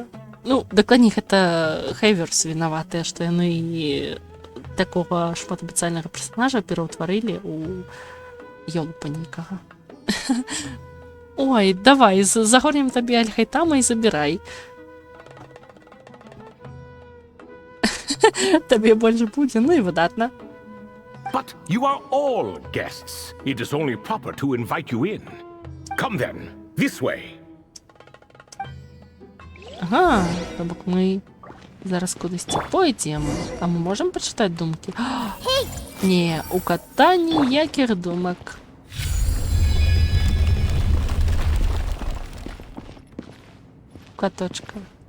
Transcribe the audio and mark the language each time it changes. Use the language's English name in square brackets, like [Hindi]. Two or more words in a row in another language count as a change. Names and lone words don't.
[Belarusian] Ну, дакладней, гэта Хейверс вінаватыя, што яны такога шматабяцальнага персанажа пераўтварылі ў ёлупа нейкага. Ой, давай, загорнем табе Альхайтама і забірай. Табе больш будзе, ну і выдатна. [English] But you are all guests. It is only proper to invite you in. Come then, this way. [Belarusian] Ага, то бок мы зараз кудысьці пойдзем. А мы можам пачытаць думкі? Не, у кота ніякіх думак. Каточка.